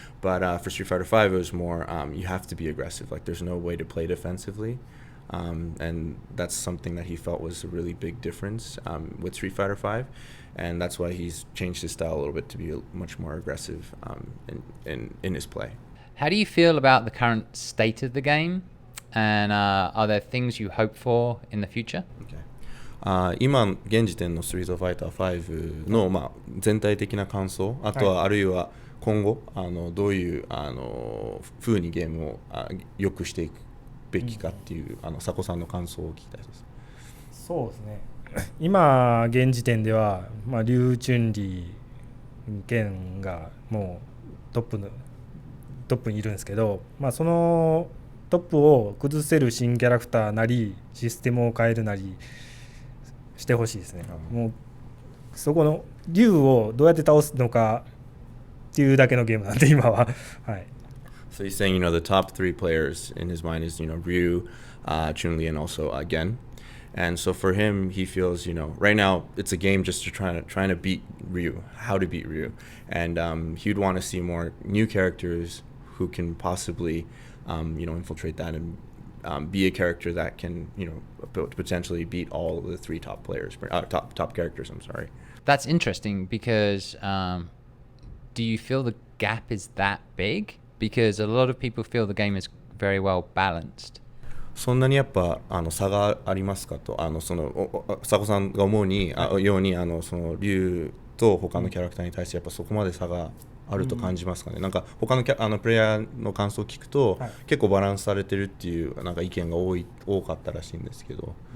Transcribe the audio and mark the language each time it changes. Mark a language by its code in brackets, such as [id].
[en] But for Street Fighter 5, it was more, you have to be aggressive. Like there's no way to play defensively, and that's something that he felt was a really big difference with Street Fighter 5. And that's why he's changed his style a little bit to be much more aggressive in his play. How do you feel about the current state of the game? And are there things you hope for in the future? Okay. [ja] 今現時点のストリートファイター5の、全体的な感想、あとはあるいは今後どういう風にゲームを良くしていくべきかっていう、佐古さんの感想を聞きたいです。そうですね。今現時点では、リュウ・チュンリー剣がもうトップにいるんですけど、そのトップを崩せる新キャラクターなりシステムを変えるなりしてほしいですね。もうそこのリュウをどうやって倒すのかっていうだけのゲームなんで今は。はい。 [en] So he's saying, the top 3 players in his mind is, Ryu, Chun-Li, and also Gen.And so for him, he feels, right now it's a game just trying to beat Ryu, how to beat Ryu. And he'd want to see more new characters who can possibly, infiltrate that and be a character that can, potentially beat all of the 3 top players, top characters, I'm sorry. That's interesting because do you feel the gap is that big? Because a lot of people feel the game is very well balanced. [ja] そんなにやっぱ差がありますかと、その佐古さんが思うに、ようにその竜と他のキャラクターに対してやっぱそこまで差があると感じますかね。なんか他のプレイヤーの感想を聞くと、結構バランスされてるっていうなんか意見が多かったらしいんですけど。